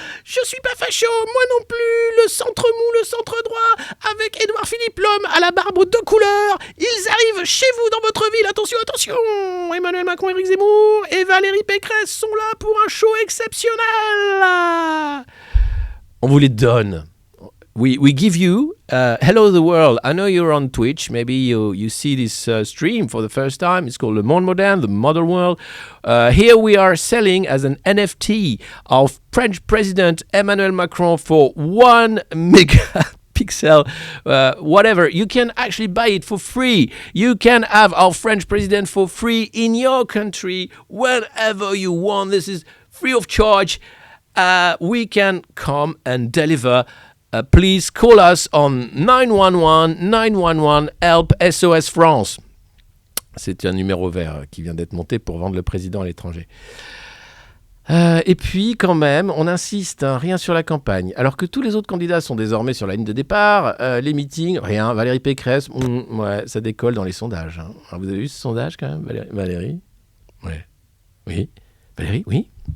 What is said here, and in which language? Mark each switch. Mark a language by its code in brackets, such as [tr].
[fr] Je suis pas facho, moi non plus, le centre mou, le centre droit, avec Édouard Philippe, l'homme à la barbe aux 2 couleurs, ils arrivent chez vous dans votre ville, attention, Emmanuel Macron, Éric Zemmour et Valérie Pécresse sont là pour un show exceptionnel. On vous les donne. [en] We give you Hello the World. I know you're on Twitch. Maybe you see this stream for the first time. It's called Le Monde Moderne, the Modern World. Here we are selling as an NFT of French President Emmanuel Macron for 1 megapixel, whatever. You can actually buy it for free. You can have our French president for free in your country whenever you want. This is free of charge. We can come and deliver. Please call us on 911 help SOS France. [fr] C'est un numéro vert qui vient d'être monté pour vendre le président à l'étranger. Et puis, quand même, on insiste, hein, rien sur la campagne. Alors que tous les autres candidats sont désormais sur la ligne de départ, les meetings, rien. Valérie Pécresse, ouais, ça décolle dans les sondages. Hein. Alors, vous avez vu ce sondage quand même, Valérie? Ouais. Oui. Valérie, oui.